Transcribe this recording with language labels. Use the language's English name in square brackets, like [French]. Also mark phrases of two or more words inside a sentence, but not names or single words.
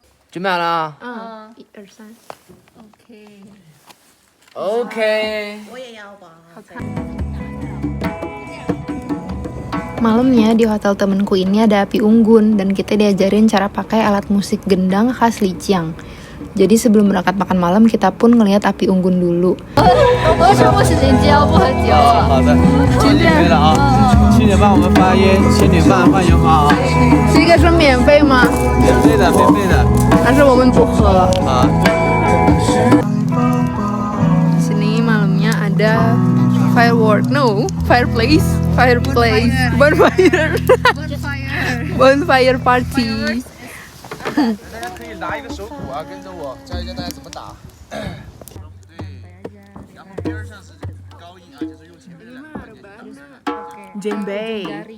[Chinese] 准备好了啊 1、2、3 ？OK。我也要吧。 [Indonesian] Malamnya di hotel temenku ini ada api unggun dan kita diajarin cara pakai alat musik gendang khas Lijiang. Jadi sebelum berangkat makan malam kita pun ngelihat api unggun dulu. [Chinese] 好的，今天没了啊，7点半我们发烟，7点半放烟花啊。这个是免费吗？免费的，免费的。但是我们不喝。啊。 [Indonesian] Sini malamnya ada [English] fireplace, bonfire, bonfire party. [Chinese] 大家可以拿一个手鼓啊，跟着我教一教大家怎么打。对，然后边上是高音啊，就是用前面的两个。 Jembei.